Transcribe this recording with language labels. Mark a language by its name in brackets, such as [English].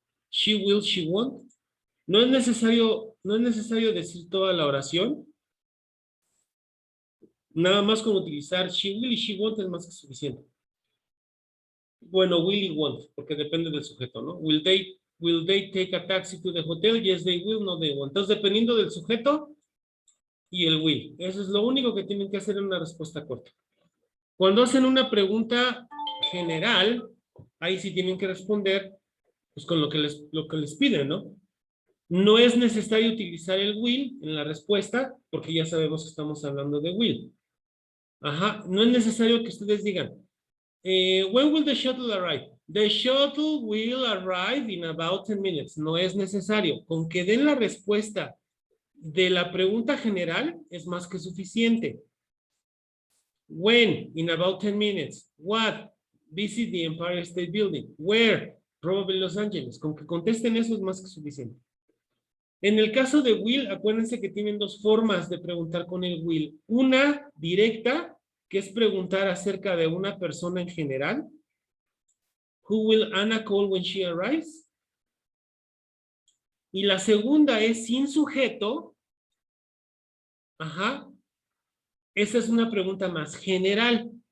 [English] She will, she won't. [Spanish] No es necesario decir toda la oración. Nada más con utilizar [English] she will [Spanish] y [English] she won't [Spanish] es más que suficiente. Bueno, will y won't, porque depende del sujeto, ¿no? [English] Will they take a taxi to the hotel? Yes, they will, no, they won't. [Spanish] Entonces, dependiendo del sujeto y el will. Eso es lo único que tienen que hacer en una respuesta corta. Cuando hacen una pregunta general, ahí sí tienen que responder pues, con lo que les piden, ¿no? No es necesario utilizar el will en la respuesta, porque ya sabemos que estamos hablando de will. Ajá, no es necesario que ustedes digan, [English] when will the shuttle arrive? The shuttle will arrive in about 10 minutes. [Spanish] No es necesario. Con que den la respuesta de la pregunta general es más que suficiente. [English] When? In about 10 minutes. What? Visit the Empire State Building. Where? Probably Los Angeles. [Spanish] Con que contesten eso es más que suficiente. En el caso de will, acuérdense que tienen dos formas de preguntar con el will. Una directa, que es preguntar acerca de una persona en general. [English] Who will Anna call when she arrives? [Spanish] Y la segunda es sin sujeto. Ajá. Esa es una pregunta más general.